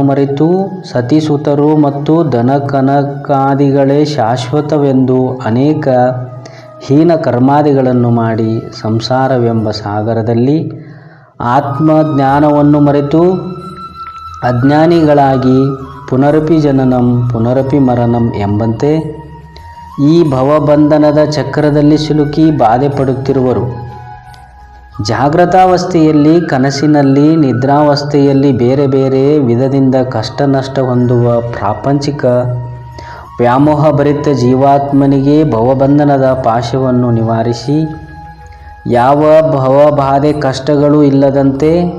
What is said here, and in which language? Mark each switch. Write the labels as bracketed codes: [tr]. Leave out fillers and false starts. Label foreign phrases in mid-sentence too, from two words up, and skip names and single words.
[kn] ಮರೆತು ಸತಿಸುತರು ಮತ್ತು ದನಕನಕಾದಿಗಳೇ ಶಾಶ್ವತವೆಂದು ಅನೇಕ ಹೀನ ಕರ್ಮಾದಿಗಳನ್ನು ಮಾಡಿ ಸಂಸಾರವೆಂಬ ಸಾಗರದಲ್ಲಿ ಆತ್ಮಜ್ಞಾನವನ್ನು ಮರೆತು ಅಜ್ಞಾನಿಗಳಾಗಿ [sa] ಪುನರಪಿ ಜನನಂ ಪುನರಪಿ ಮರಣಂ [kn] ಎಂಬಂತೆ ಈ ಭವಬಂಧನದ ಚಕ್ರದಲ್ಲಿ ಸಿಲುಕಿ ಬಾಧೆ ಪಡುತ್ತಿರುವರು. ಜಾಗೃತಾವಸ್ಥೆಯಲ್ಲಿ, ಕನಸಿನಲ್ಲಿ, ನಿದ್ರಾವಸ್ಥೆಯಲ್ಲಿ ಬೇರೆ ಬೇರೆ ವಿಧದಿಂದ ಕಷ್ಟ ನಷ್ಟ ಹೊಂದುವ ಪ್ರಾಪಂಚಿಕ ವ್ಯಾಮೋಹಭರಿತ ಜೀವಾತ್ಮನಿಗೆ ಭವಬಂಧನದ ಪಾಶವನ್ನು ನಿವಾರಿಸಿ ಯಾವ ಭವಬಾಧೆ ಕಷ್ಟಗಳೂ ಇಲ್ಲದಂತೆ